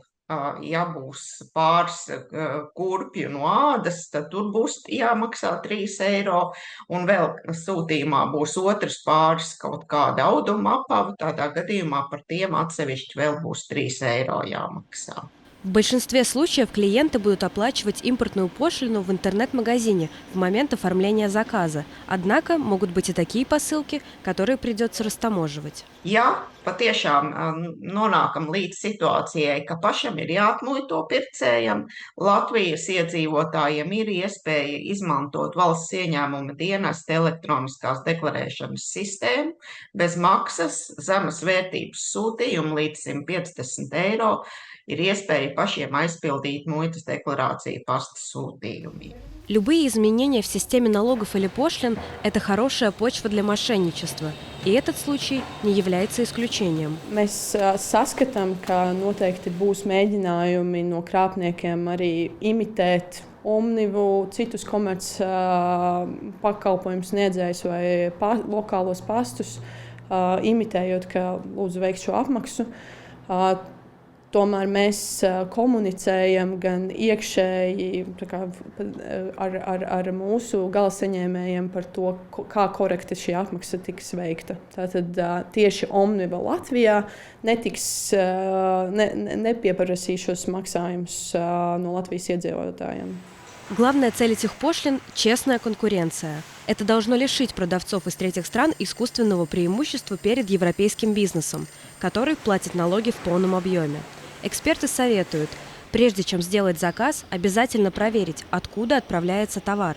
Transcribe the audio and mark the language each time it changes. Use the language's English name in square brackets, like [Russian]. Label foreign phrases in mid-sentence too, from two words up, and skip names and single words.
[Latvian] Ja būs pāris kurpju no ādas, tad tur būs jāmaksā 3 eiro, un vēl sūtījumā būs otrs pāris kaut kāda auduma apava. Tādā gadījumā par tiem atsevišķi vēl būs 3 eiro jāmaksā. [Russian] В большинстве случаев клиенты будут оплачивать импортную пошлину в интернет-магазине в момент оформления заказа. Однако могут быть и такие посылки, которые придется растаможивать. [Latvian] Ja patiešām nonākam līdz situācijai, ka pašam ir jāatmuito pircējam, Latvijas iedzīvotājiem ir iespēja izmantot valsts ieņēmuma dienesta elektroniskās deklarēšanas sistēmu bez maksas, zemes vērtības sūtījumu līdz 150 eiro ir iespēja pašiem aizpildīt muitas deklarāciju pasta sūtījumiem. [Russian] Любые изменения в системе налогов или пошлин – это хорошая почва для мошенничества, и этот случай не является исключением. [Latvian] Mēs saskatām, ka noteikti būs mēģinājumi no krāpniekiem arī imitēt Omnivu, citus komerc pakalpojumu sniedzējus vai lokālos pastus, imitējot, ka lūdzu veikt šo apmaksu. Tomēr mēs komunicējam gan iekšēji ar mūsu galasaņēmējiem par to, kā korekti šī apmaksa tiks veikta. Tātad tieši Omniva Latvijā nepieprasīs šos maksājumus no Latvijas iedzīvotājiem. [Russian] Главная цель этих пошлин – честная конкуренция. Это должно лишить продавцов из третьих стран искусственного преимущества перед европейским бизнесом, который платит налоги в полном объеме. Эксперты советуют, прежде чем сделать заказ, обязательно проверить, откуда отправляется товар.